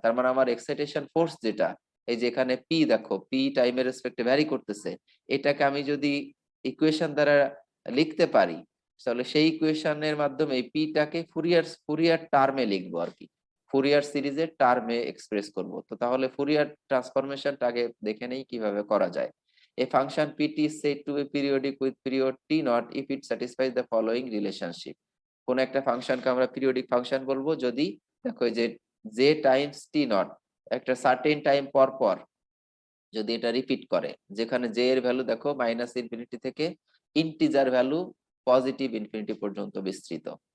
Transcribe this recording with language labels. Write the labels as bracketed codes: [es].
[bn] তার মানে আমার এক্সাইটেশন ফোর্স যেটা, এই যে এখানে পি দেখো, পি টাইমের রেসপেক্টে ভ্যারি করতেছে, এটাকে আমি যদি ইকুয়েশন দ্বারা লিখতে পারি তাহলে সেই ইকুয়েশনের মাধ্যমে পিটাকে ফুরিয়ার টার্মে লিখবো আর কি, ফুরিয়ার সিরিজের টার্মে এক্সপ্রেস করব। তো তাহলে ফুরিয়ার ট্রান্সফরমেশনটা আগে দেখে নেই কিভাবে করা যায়। [en] A function pt is said to be periodic with period t naught if it satisfies the following relationship. [bn] কোন একটা ফাংশনকে আমরা পিরিয়ডিক ফাংশন বলবো যদি দেখো যে জে টাইমস টি নট একটা সার্টেন টাইম পর পর যদি এটা রিপিট করে, যেখানে জে এর ভ্যালু দেখো মাইনাস ইনফিনিটি থেকে ইন্টিজার ভ্যালু পজিটিভ ইনফিনিটি পর্যন্ত বিস্তৃত।